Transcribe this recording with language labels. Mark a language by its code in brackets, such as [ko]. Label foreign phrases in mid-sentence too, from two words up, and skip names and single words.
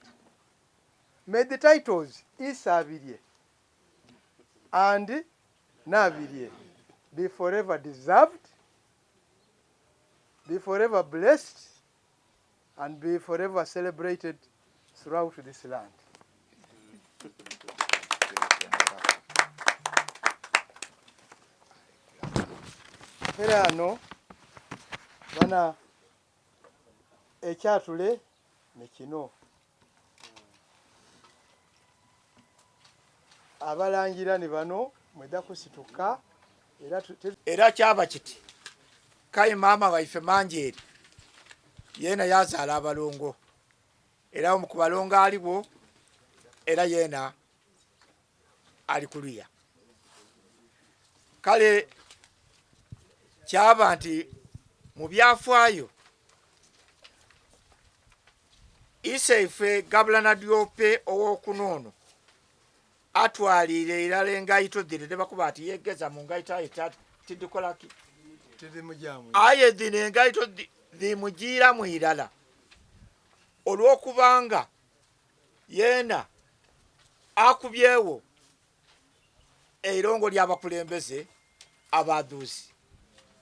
[en] May the titles Isabirye and Nabirye be forever deserved, be forever blessed, and be forever celebrated throughout this land. [xog] Herano bana ekyatule nekino abalangira ne bano mweda kusituka era kyaba kiti kai mama waife Manjeeri yena yazaala abalongo era omu ku balongo aliwo era yena ali kuluya kale kyaba nti mu byafaayo iseife Gabula Nadiope owokunoono atwalire irala engaito dhire tebakuba ati yegeza mu ngaito ayo tidikolaki aye dhino engaito dhimugira mu irala olw'okubanga yena akubyewo eirongo ly'abakulembeze abaduuzi